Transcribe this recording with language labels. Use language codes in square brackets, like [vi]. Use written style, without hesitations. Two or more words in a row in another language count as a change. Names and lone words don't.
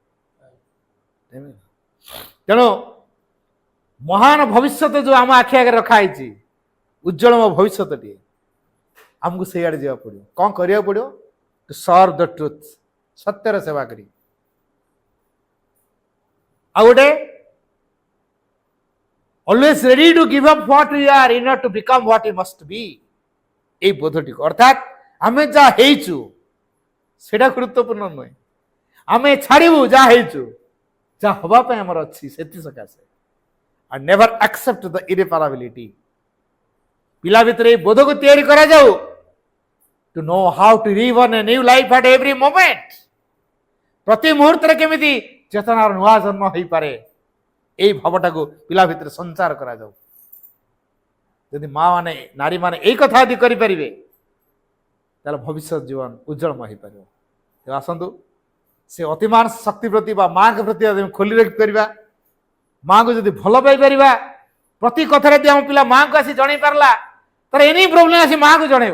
[or] ତେଣୁ ମହାନ ଭବିଷ୍ୟତ ଯୋଉ ଆମ ଆଖି ଆଗରେ ରଖା ହେଇଛି, ଉଜ୍ଜଳମ ଭବିଷ୍ୟତଟିଏ, ଆମକୁ ସେଇଆଡେ ଯିବାକୁ ପଡିବ। କଣ କରିବାକୁ ପଡିବ? [en] to serve the truth, [or] ସତ୍ୟର ସେବା କରି। ଆଉ ଗୋଟେ [en] always ready to give up what we are in order to become what we must be, [or] এই ବୋଧଟିକୁ, ଅର୍ଥାତ୍ ଆମେ ଯାହା ହେଇଛୁ ସେଟା ଗୁରୁତ୍ୱପୂର୍ଣ୍ଣ ନୁହେଁ, ଆମେ ଛାଡ଼ିବୁ ଯାହା ହେଇଛୁ, ଯାହା ହବା ପାଇଁ ଆମର ଅଛି ସେଥି ସକାଶେ। [en] and never accept the irreparability। [or] ପିଲା ଭିତରେ এই ବୋଧକୁ ତିଆରି କରାଯାଉ, [en] to know how to live on a new life at every moment। [or] ପ୍ରତି ମୁହୂର୍ତ୍ତରେ କେମିତି ଚେତନାର ନୂଆ ଜନ୍ମ ହେଇପାରେ, এই ଭାବଟାକୁ ପିଲା ଭିତରେ ସଞ୍ଚାର କରାଯାଉ। ଯଦି ମା ମାନେ, ନାରୀ ମାନେ এই କଥା ଯଦି କରିପାରିବେ, ତାହେଲେ ଭବିଷ୍ୟତ ଜୀବନ ଉଜ୍ଜଳମୟ ହେଇପାରିବ। ତେଣୁ ଆସନ୍ତୁ ସେ ଅତିମାନ ଶକ୍ତି ପ୍ରତି ବା ମାଙ୍କ ପ୍ରତି ଯଦି ଖୋଲି ରଖିପାରିବା, ମାଙ୍କୁ ଯଦି ଭଲ ପାଇପାରିବା, ପ୍ରତି କଥାରେ ଯଦି ଆମ ପିଲା ମାଙ୍କୁ ଆସି ଜଣେଇ ପାରିଲା, ତାର [en] any problem [or] ଆସି ମାଙ୍କୁ ଜଣେଇବ।